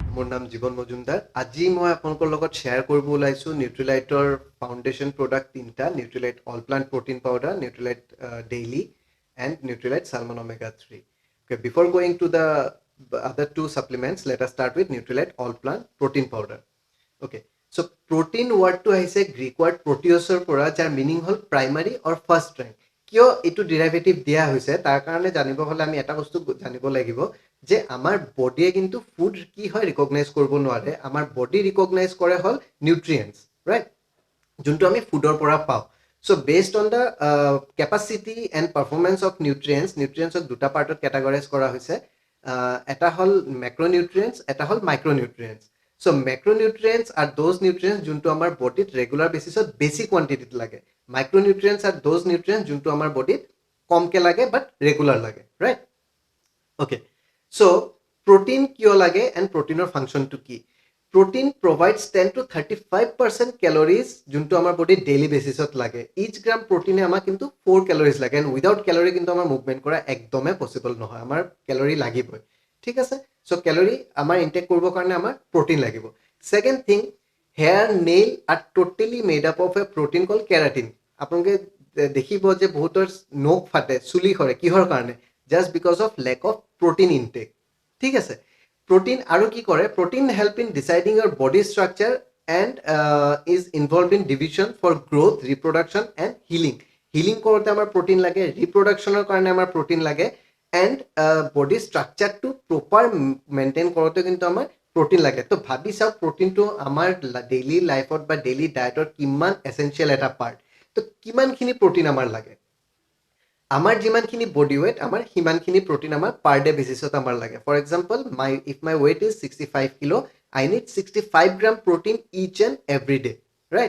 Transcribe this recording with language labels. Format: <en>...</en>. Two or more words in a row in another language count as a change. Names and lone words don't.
<as>নাম জীৱন মজুমদাৰ। আজি মই আপোনালোকৰ লগত শ্বেয়াৰ কৰিব ওলাইছোঁ নিউট্ৰিলাইটৰ</as> <en>foundation product</en> <as>তিনিটা, নিউট্ৰিলাইট অল প্লান্ট প্ৰটিন পাউডাৰ, নিউট্ৰিলাইট ডেইলি এণ্ড নিউট্ৰিলাইট চালমন অমেগা 3।</as> <en>Okay, before going to the other two supplements, let us start with Nutrilite All Plant Protein Powder. Okay, so protein word</en> <as>to আহিছে</as> <en>Greek word</en> <as>proteusৰ পৰা, যাৰ মিনিং হ'ল</as> <en>primary or first rank.</en> <as>কিয় এইটো ডেৰিভেটিভ দিয়া হৈছে তাৰ কাৰণে জানিব হ'লে আমি এটা বস্তু জানিব লাগিব যে আমাৰ বডিয়ে কিন্তু ফুড কি হয় ৰিকগনাইজ কৰিব নোৱাৰে। আমাৰ বডি ৰিকগনাইজ কৰে হ'ল নিউট্ৰিয়েণ্টছ, ৰাইট, যোনটো আমি ফুডৰ পৰা পাওঁ।</as> <en>So based on the capacity and performance of nutrients</en> <as>দুটা পাৰ্টত কেটাগৰাইজ কৰা হৈছে। এটা হ'ল মেক্ৰনিউট্ৰিয়েণ্টছ, এটা হ'ল মাইক্ৰনিউট্ৰিয়েণ্টছ।</as> <en>So macronutrients are those nutrients</en> <as>যোনটো আমাৰ বডিত</as> <en>regular basis</en> <as>বেছি কোৱান্টিটিত লাগে।</as> <en>Micronutrients are those nutrients</en> <as>যোনটো আমাৰ বডিত কমকে লাগে</as> <en>but regular</en> <as>লাগে, ৰাইট?</as> <en>Okay, so protein</en> <as>কিয় লাগে</as> <en>and proteiner functionটো</en> <as>কি?</as> <en>Protein provides 10 to 35% calories</en> <as>যোনটো আমাৰ</as> <en>body daily basis</en> <as>লাগে।</as> <en>each gram protein</en> <as>আমাক কিন্তু 4 calories লাগে,</as> <en>and without calorie</en> <as>কিন্তু আমাৰ মুভমেণ্ট কৰা একদমে পচিবল নহয়, আমাৰ কেলৰি লাগিবই। ঠিক আছে, চ' কেলৰি আমাৰ ইনটেক কৰিবৰ কাৰণে আমাৰ প্ৰটিন লাগিব।</as> <en>Second thing, hair nail are totally made up of a protein called keratin.</en> <as>আপোনালোকে দেখিব যে বহুতৰ নখ ফাটে, চুলি সৰে, কিহৰ কাৰণে?</as> <en>Just because of lack of protein intake.</en> <as>ঠিক আছে, protein আৰু কি কৰে?</as> <en>Protein help in deciding your body structure and is involved in division for growth, reproduction and healing.</en> <as>Healing কৰোঁতে আমাৰ protein লাগে, reproductionৰ কাৰণে আমাৰ protein লাগে,</as> <en>and body structure to proper maintain</en> <as>কৰোঁতে কিন্তু আমাৰ protein লাগে। তো ভাবি চাওক প্ৰটিনটো আমাৰ</as> <en>daily life</en> <as>বা</as> <en>daily diet</en> <as>কিমান এচেঞ্চিয়েল এটা পাৰ্ট। তো কিমানখিনি প্ৰটিন আমাৰ লাগে? আমাৰ যিমানখিনি</as> <en>body weight,</en> <as>আমাৰ সিমানখিনি প্ৰটিন আমাৰ</as> <en>per day basis</en> <as>আমাৰ লাগে।</as> <en>For example, if my weight is 65 kilo, I need 65 gram protein each and every day, right?</en>